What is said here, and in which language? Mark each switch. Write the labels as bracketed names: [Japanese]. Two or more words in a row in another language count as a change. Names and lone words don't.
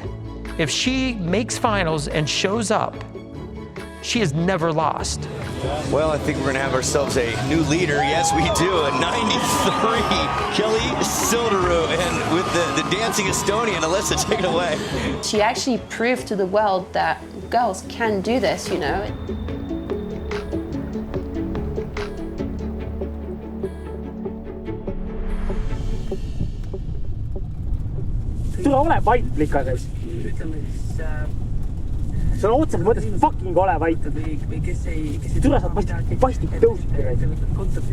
[English] If she makes finals and shows up, she has never lost. Well, I think we're going to have ourselves a new leader. Yes, we do. At 93, Kelly Sildaru, and with the dancing Estonian. Alyssa, take it away. She actually proved to the world that girls can do this, you know. [Estonian] Tule ole vait ikka siis. See on otseselt mõttes fucking ole vait. Tule sa paistik tõusid.